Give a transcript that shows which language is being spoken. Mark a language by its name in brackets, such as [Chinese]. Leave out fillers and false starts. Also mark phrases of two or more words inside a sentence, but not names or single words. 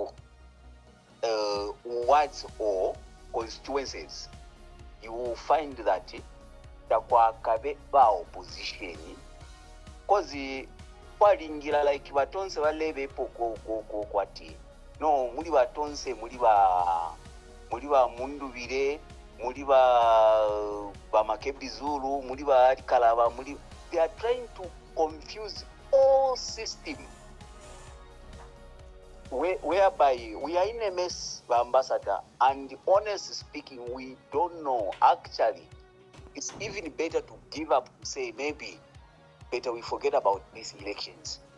[English] wards or constituencies, you will find that [Bemba] takwakabe ba opposition because kwalingira like batonse balebe poko kwati no muri batonse muri ba Mundubire muri ba Makebizulu muri ba Kalaba muri, [English] they are trying to confuse all system, whereby we are in a mess, ambassador, and honestly speaking, we don't know. Actually, it's even better to give up, say maybe better we forget about these elections.